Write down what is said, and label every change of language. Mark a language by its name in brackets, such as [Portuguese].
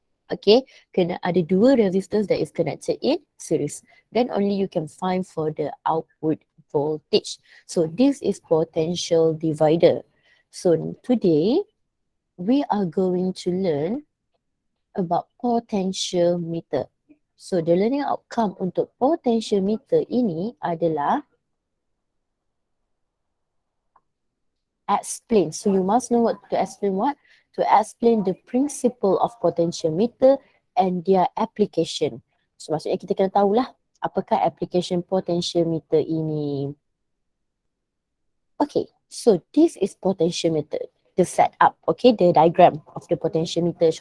[English] Okay, [Malay] kena ada dua [English] resistors that is connected in series. Then only you can find for the output voltage. So this is potential divider. So today we are going to learn about potential meter. So the learning outcome untuk potential meter [Malay] ini adalah [English] explain. So you must know what to explain what? To explain the principle of potential meter and their application. [Malay] So maksudnya kita kena tahulah apakah application potential meter ini. [English] Okay, so this is potential meter. The setup, okay, the diagram of the potential meter.